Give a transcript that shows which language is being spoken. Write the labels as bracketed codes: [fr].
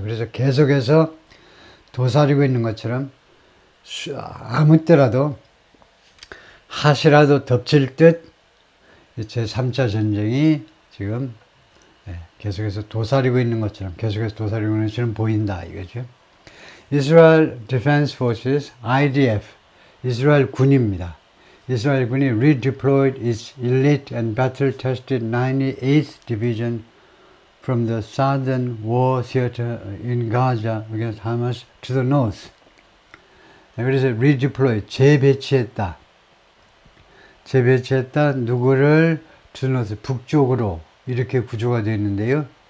[ko] 그래서 계속해서 도사리고 있는 것처럼 아무 때라도 하시라도 덮칠 듯 제3차 전쟁이 지금 계속해서 도사리고 있는 것처럼 보인다 이거죠. Israel Defense Forces, IDF, 이스라엘 군입니다. 이스라엘 군이 [en] redeployed its elite and battle-tested 98th Division from the southern war theater in Gaza against Hamas to the north. [ko] 그래서 [en] redeploy, [ko] 재배치했다. 누구를 [en] to the north, [ko] 북쪽으로 이렇게 구조가 되어 있는데요.